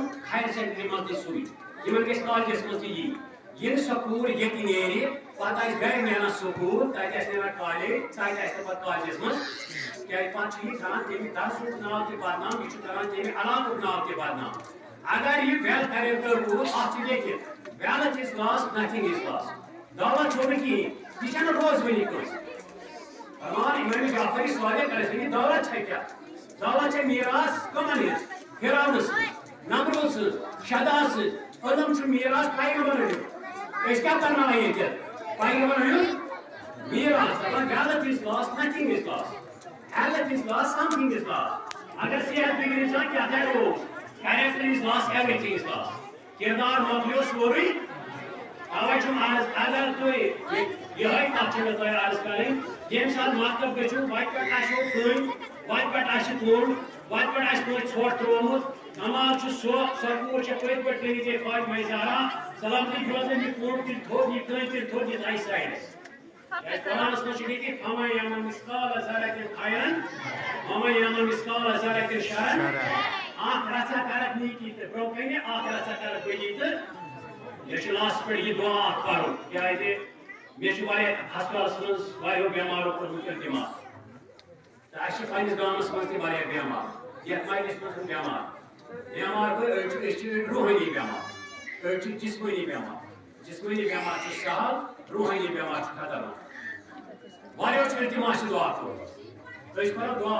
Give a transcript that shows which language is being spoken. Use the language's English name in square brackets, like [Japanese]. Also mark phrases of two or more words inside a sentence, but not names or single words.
[English] higher secondary [Kashmiri] منٛز تہِ سُے یِمن گژھِ کالجس منٛز تہِ یی ییٚلہِ سۄ کوٗر ییٚتہِ نیرِ پتہٕ آسہِ گرِ نیران سکوٗل تتہِ آسہِ نیران کالیج تتہِ آسہِ نہٕ پتہٕ کالجس منٛز کیٛازِ پتہٕ چھُ یہِ کران تمہِ درسُک ناو تہِ بدنام یہِ چھُ کران تمہِ علاقُک ناو تہِ بدنام اگر یہِ [English] well character [Kashmiri] روٗد اتھ چھُ لیکھِتھ [English] wealth is lost nothing is lost [Kashmiri] دولت چھُو نہٕ کِہیٖنۍ یہِ چھنہٕ روزوٕنی کٲنٛسہِ فرمان امام جعفری صادق [Arabic] علیہ السلام [Kashmiri] دولت چھےٚ کیٛاہ دولت چھےٚ میٖراث کٕمن ہٕنٛز فِرعون سٕنٛز نمروٗد سٕنٛز شداد سٕنٛز علم چھُ میٖراث پیغمبرن ہُنٛد أسۍ کیٛاہ کرناوان ییٚتہِ پیغمبرن ہُنٛد میٖراث دپان [English] wealth is lost nothing is lost health is lost something is lost [Kashmiri] اگر صحت بِگڑِ انسان کیٛاہ تانۍ روٗد [English] character is lost everything is lost [Kashmiri] کِردار مۄکلیو سورُے توے چھُم عرض اگر تُہۍ یِہے کتھ چھِ مےٚ تۄہہِ عرض کرٕنۍ ییٚمہِ ساتہٕ مکتب گٔژھِو وتہِ پٮ۪ٹھ آسیو کٕنۍ وتہِ پٮ۪ٹھ آسہِ کوٚنٛڈ وتہِ پٮ۪ٹھ آسہِ کٲنٛسہِ ژھۄٹھ تروومُت کمال چھُ سۄ کوٗر چھےٚ پٔتۍ پٲٹھۍ کٔرِتھ ییٚتہِ فاطمہ زہرا سلامتی روزان یہِ کوٚنٛڈ تہِ تھوٚد یہِ کٕنۍ تہِ تھوٚد یہِ تھایہِ سایڈس کیٛازِ قرآنس منٛز چھُ لیکھِتھ [Arabic] فَمَن یعمل مِثقال ذرة خیرًا وَمَن یعمل مِثقال ذرة شرًا [Kashmiri] اکھ رژھا کرکھ نیکی تہٕ برونٛہہ کنہِ اکھ رژھا کرکھ بدی تہٕ مےٚ چھُ لاسٹس پٮ۪ٹھ یہِ دُعا اکھ پرُن کیٛازِ مےٚ چھُ واریاہ ہسپتالس منٛز واریاہو بٮ۪مارو کوٚرمُت اِلتِماس تہٕ اَسہِ چھِ پننِس گامس منٛز تہِ واریاہ بٮ۪مار یتھ مجلِس منٛز چھُ بٮ۪مار بٮ۪مار گوٚو أسۍ چھِ روحٲنی بٮ۪مار أڑۍ چھِ جسمٲنی بٮ۪مار جسمٲنی بٮ۪مار چھِ سہل روحٲنی بٮ۪مار چھِ خطرناک واریاہو چھُ اِلتِماس چھِ دُعا کوٚرمُت أسۍ کرو دُعا